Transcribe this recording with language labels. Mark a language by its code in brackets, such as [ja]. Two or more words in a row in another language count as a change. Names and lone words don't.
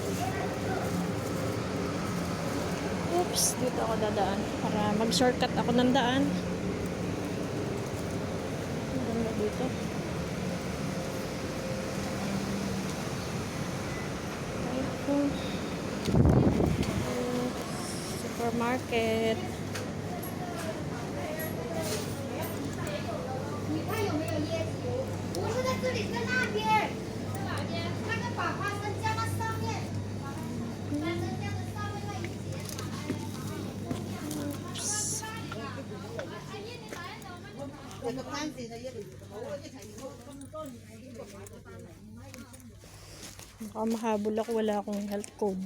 [tl] Oops, dito ako dadaan para mag-shortcut ako ng daan. Maganda dito. Supermarket. [zh] 你看有没有椰子油？不是在这里，在那边。在哪边？那个把花生加到上面，把花生加到上面那一节。 [tl] Baka mahabol ako, wala akong [en] health code.